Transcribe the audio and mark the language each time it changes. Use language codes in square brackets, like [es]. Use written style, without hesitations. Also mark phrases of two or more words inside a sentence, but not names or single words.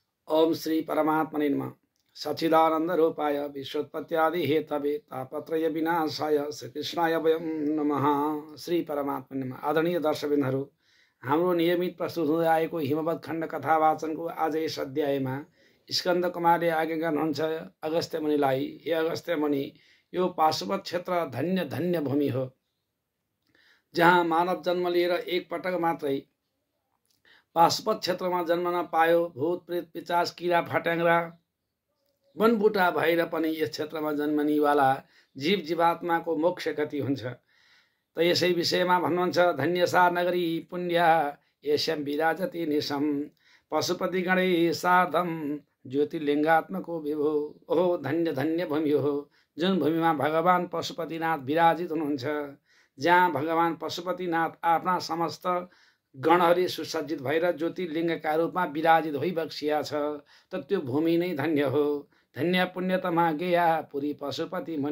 [sa] ओम श्री परमात्मने नमः। सच्चिदानंद रूपाय विश्वोत्पत्त्यादि हेतवे तापत्रय विनाशाय श्री कृष्णाय वयम नमः। श्री परमात्मने नमः। [ne] आदरणीय दर्शकबिन्दुहरू, हाम्रो नियमित प्रस्तुत हुँदै आएको हिमवत खण्ड कथा वाचनको आज यस अध्यायमा स्कन्द कुमारले आज्ञा गर्नुहुन्छ अगस्त्य मुनिलाई, हे अगस्त्य मुनि, यो पाशुपत क्षेत्र धन्य धन्य भूमि हो, जहाँ मानव जन्म लिएर एक पटक मात्रै पाशुपत क्षेत्रमा जन्मन पायो। भूत प्रेत पिचास किरा फट्याङ्ग्रा वनबुटा भएर पनि यस क्षेत्रमा जन्मनेवाला जीव जीवात्माको मोक्ष गति हुन्छ। त यसै विषयमा भन्नुहुन्छ, [sa] धन्यसा नगरी पुण्या येष्यं विराजति निशम पशुपति गणै सार्धम ज्योतिर्लिङ्गात्मको विभो। [ne] ओहो, धन्य धन्य भूमि हो जुन भूमिमा भगवान पशुपतिनाथ विराजित हुनुहुन्छ, जहाँ भगवान पशुपतिनाथ आफ्ना समस्त गणहरी सुसज्जित भएर ज्योतिर्लिङ्गका रूपमा विराजित भइबक्सिया छ। त त्यो भूमि नै धन्य हो। [sa] धन्य पुण्यतमा गेया पुरी पशुपति मुनि।